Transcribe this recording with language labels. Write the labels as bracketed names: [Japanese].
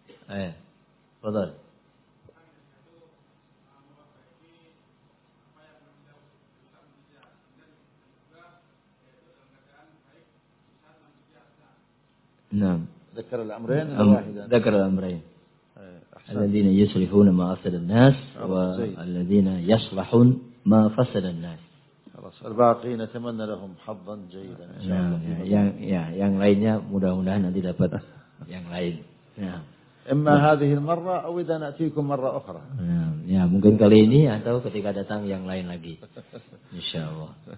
[Arabic] أي فضل نعم ذكر الأمرين الواحدان ذكر الأمرين الذين يصلحون ما أفسد الناس والذين يصلحون ما فسد الناس خلاص الباقي نتمنى لهم حظا جيدا [Indonesian] إن شاء الله yang lainnya mudah-mudahan nanti dapat yang lain [Arabic] إما هذه المرة أو إذا نأتيكم مرة أخرى [Indonesian] ya mungkin kali ini atau ketika datang yang lain lagi إن شاء الله